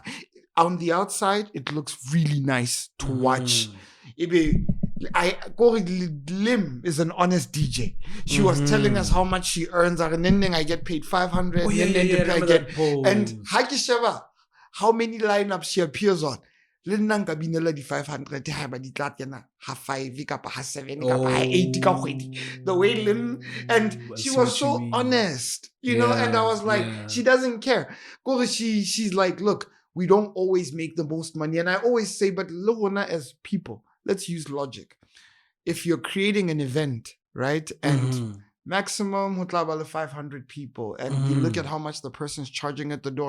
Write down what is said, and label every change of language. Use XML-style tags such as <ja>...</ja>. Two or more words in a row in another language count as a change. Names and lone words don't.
<en>On the outside, it looks really nice to watch. Lim is an honest DJ. She was telling us how much she earns. I get paid 500. And how many lineups she appears on.</en> <st>Le nna nka binela di 500 ha ba di tla kena ha 5 kapa ha 7 kapa ha 8 ka kgwedi.</st> <en>The way Lim, and she was so honest, you know, and I was like, she doesn't care. She's like, look, we don't always make the most money, and I always say, but Lorona, as people, let's use logic. If you're creating an event, right, and maximum 500 people, and you look at how much the person's charging at the door.</en>